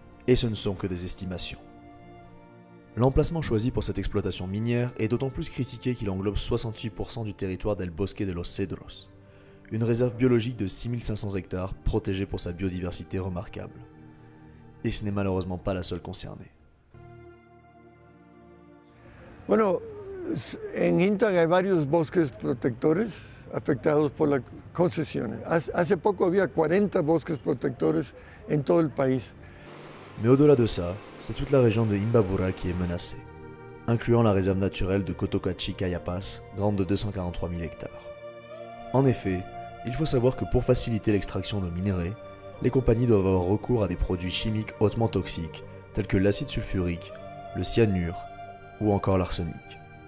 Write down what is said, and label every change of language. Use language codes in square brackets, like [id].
[fr] Et ce ne sont que des estimations. L'emplacement choisi pour cette exploitation minière est d'autant plus critiqué qu'il englobe 68% du territoire del Bosque de los Cedros, une réserve biologique de 6500 hectares protégée pour sa biodiversité remarquable. Et ce n'est malheureusement pas la seule concernée. [es] Bueno, en Intac hay varios bosques protectores afectados por las concesiones. Hace poco había 40 bosques protectores en todo el país. [fr] Mais au-delà de ça, c'est toute la région de Imbabura qui est menacée, incluant la réserve naturelle de Cotocachi-Cayapas, grande de 243 000 hectares. En effet, il faut savoir que pour faciliter l'extraction de minerais, les compagnies doivent avoir recours à des produits chimiques hautement toxiques, tels que l'acide sulfurique, le cyanure ou encore l'arsenic.